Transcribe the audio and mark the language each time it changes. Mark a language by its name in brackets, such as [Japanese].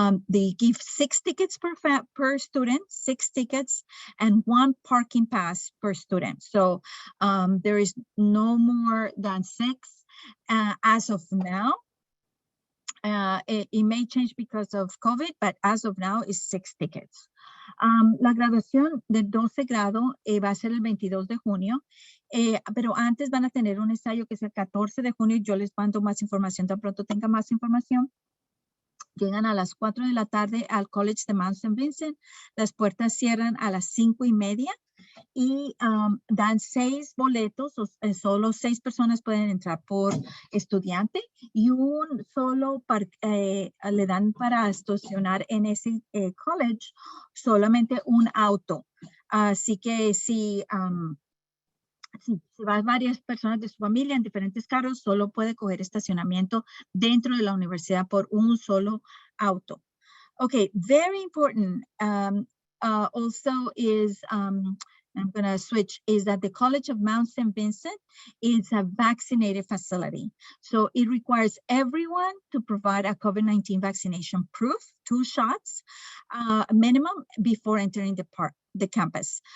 [English] They give 6 tickets per student, 6 tickets, and 1 parking pass per student. So there is no more than 6 as of now. It may change because of COVID, but as of now, it's 6 tickets. [Spanish] La graduación del 12 grado va a ser el 22 de junio, pero antes van a tener un ensayo que es el 14 de junio. Yo les mando más información tan pronto tenga más información. Llegan a las 4 de la tarde al College de Mount St. Vincent. Las puertas cierran a las 5:30 y dan 6 boletos. Solo 6 personas pueden entrar por estudiante y un solo le dan para estacionar en ese college solamente un auto. Así que si van varias personas de su familia en diferentes carros, solo puede coger estacionamiento dentro de la universidad por un solo auto. [English] Okay, very important also is, I'm going to switch, is that the College of Mount St. Vincent is a vaccinated facility. So it requires everyone to provide a COVID-19 vaccination proof, 2 shots minimum before entering the campus.